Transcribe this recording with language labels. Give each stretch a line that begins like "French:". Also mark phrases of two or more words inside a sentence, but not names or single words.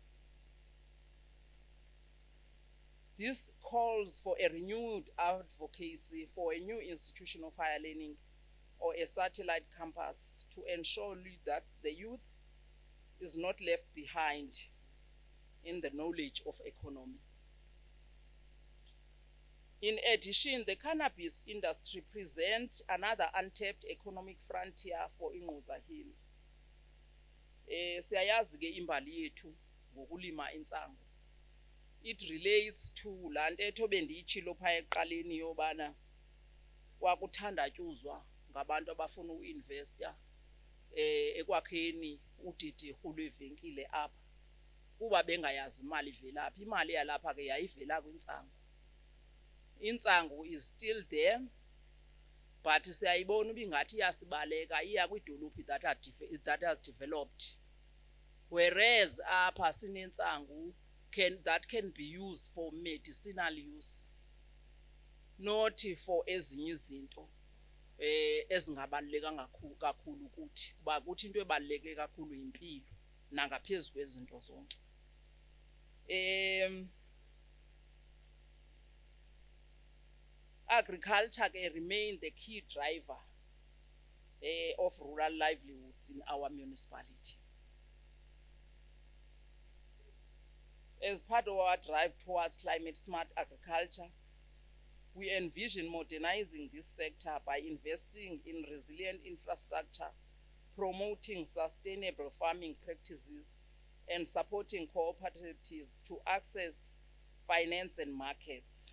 English: This calls for a renewed advocacy for a new institution of higher learning or a satellite campus to ensure that the youth is not left behind in the knowledge of economy. In addition, the cannabis industry presents another untapped economic frontier for Ingquza Hill.
Xhosa: Siyayazi ke imbali yethu ngokulima insango.
English: It relates to
Xhosa: lantetho bendiyitshilo phaya eqaleni yobana wakuthandatyuzwa ngabantu abafuna uinvesta ekwakheni udidi lwevenkile apha. kuba bengayazi imali ivelaphi. Imali yalapha ke yayivela kwintsangu. Intsangu
English: is still there, but
Xhosa: siyayibona ubingathi iyasibaleka iya kwidolophi
English: that are developed, whereas
Xhosa: apha sinentsangu
English: that can be used for medicinal use, not for
Xhosa: ezinye izinto ezingabaluleka kakhulu kuthi, kuba kuthi into ebaluleke kakhulu impilo nangaphezulu kwezinto zonke.
English: Agriculture can remain the key driver of rural livelihoods in our municipality. As part of our drive towards climate smart agriculture, we envision modernizing this sector by investing in resilient infrastructure, promoting sustainable farming practices, and supporting cooperatives to access finance and markets.